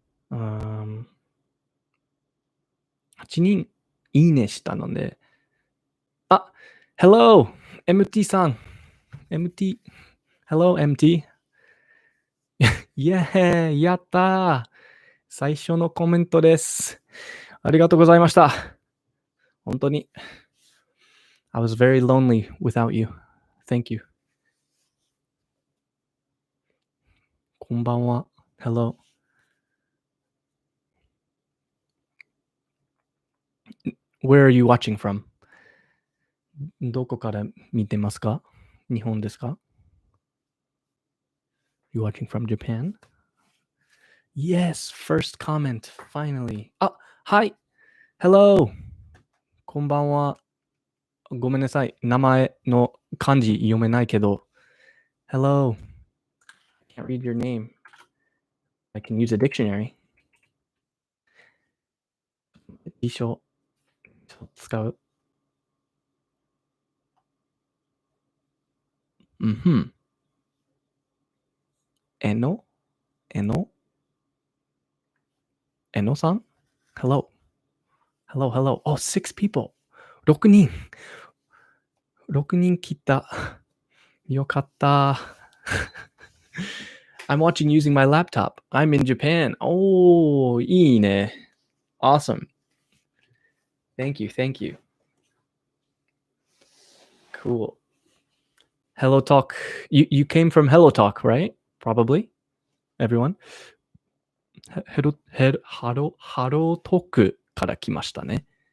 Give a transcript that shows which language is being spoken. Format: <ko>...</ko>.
<ja>8人いいねしたので。</ja> <en>あ、Hello! MT さん。MT。 Hello, MT.</en> <ja>イエーイやったー最初のコメントです。ありがとうございました。本当に。</ja> <en>I was very lonely without you. Thank you.</en> <ja>こんばんは。</ja> <en>Hello. Where are you watching from?</en> <ja>どこから見てますか？日本ですか？</ja> <en>You watching from Japan? Yes, first comment, finally.</en> <ja>あ、はい。</ja> <en>Hello.</en> <ja>こんばんは。ごめんなさい。名前の漢字読めないけど。</ja> <en>Hello. can't read your name. I can use a dictionary.</en> <ja>辞書使う。 Mm-hmm.</ja> <en>えのさん Hello. Hello. Oh, 6 people.</en> <ja>6人。 6人来た。よかった。</ja> <en>I'm watching using my laptop. I'm in Japan. Oh,</en> <ja>いいね。</ja> <en>Awesome. Thank you. Cool. HelloTalk. You came from HelloTalk, right? Probably. Everyone.</en> <ja>ハロートークから来ましたね。</ja>